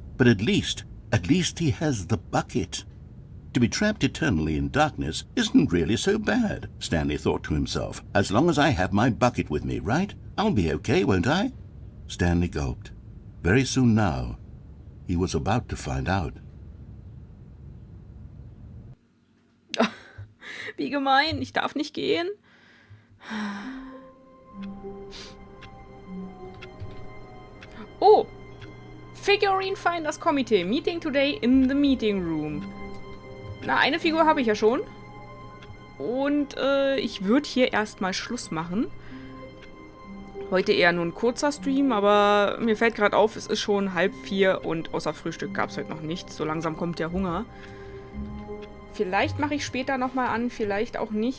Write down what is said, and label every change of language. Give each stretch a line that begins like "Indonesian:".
English: But at least he has the bucket. To be trapped eternally in darkness isn't really so bad, Stanley thought to himself. As long as I have my bucket with me, right? I'll be okay, won't I? Stanley gulped. Very soon now, he was about to find out.
German: Wie gemein, ich darf nicht gehen.
English: Oh! Figurine Finders Committee. Meeting today in the meeting room.
German: Na, eine Figur habe ich ja schon. Und ich würde hier erstmal Schluss machen. Heute eher nur ein kurzer Stream, aber mir fällt gerade auf, es ist schon 3:30 und außer Frühstück gab es heute noch nichts. So langsam kommt der Hunger. Vielleicht mache ich später nochmal an, vielleicht auch nicht.